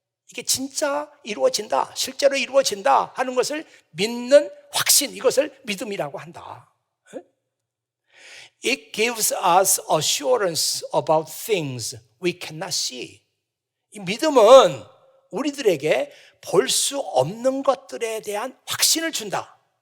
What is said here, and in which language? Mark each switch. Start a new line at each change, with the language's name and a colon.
Korean: 이게 진짜 이루어진다, 실제로 이루어진다 하는 것을 믿는 확신, 이것을 믿음이라고 한다.
English: It gives us assurance about things we cannot see.
Korean: 이 믿음은 우리들에게 볼 수 없는 것들에 대한 확신을 준다.